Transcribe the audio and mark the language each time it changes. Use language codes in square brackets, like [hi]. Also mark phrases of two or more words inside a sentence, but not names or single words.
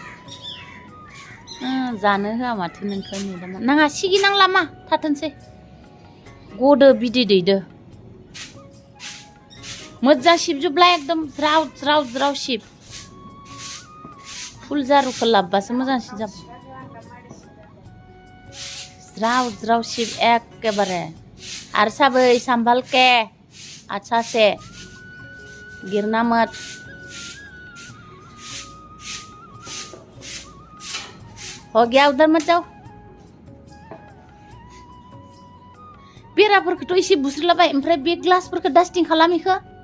[brx] जानो होआ माथो नोंखौ मेडामा नाङा सिगिनांला मा थाथोंसै गदो बिदै दैदो मोजां सिबजोबला एकदम ज्राव ज्राव ज्राव सिब फुल जारुखौ लाबबासो मोजांसिन जाबाय ज्राव ज्राव सिब एकेबारे आरो साबै [hi] संभाल के अच्छा से गिरना मत हो गया उधर मत जाओ [brx] बेराफोरखौथ' एसे बुस्रिलाबाय ओमफ्राय बे ग्लासफोरखौ डास्टिं खालाम इखो